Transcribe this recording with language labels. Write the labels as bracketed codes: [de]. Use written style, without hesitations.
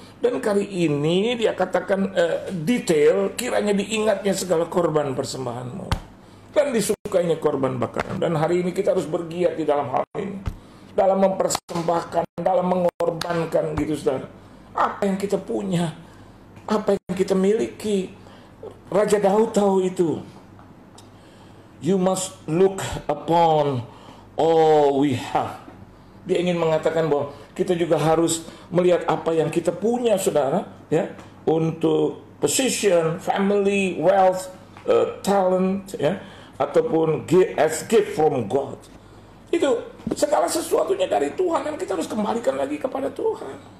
[id] Dan kali ini dia katakan detail, kiranya diingatnya segala korban persembahanmu. Dan disukainya korban bakaran. Dan hari ini kita harus bergiat di dalam hal ini. Dalam mempersembahkan, dalam mengorbankan gitu saudara. Apa yang kita punya, apa yang kita miliki. Raja Daud tahu itu. [en] You must look upon all we have. [id] Dia ingin mengatakan bahwa kita juga harus melihat apa yang kita punya, saudara, ya, untuk [en] position, family, wealth, talent, [id] ya, ataupun [en] as gift from God. [id] Itu segala sesuatunya dari Tuhan dan kita harus kembalikan lagi kepada Tuhan.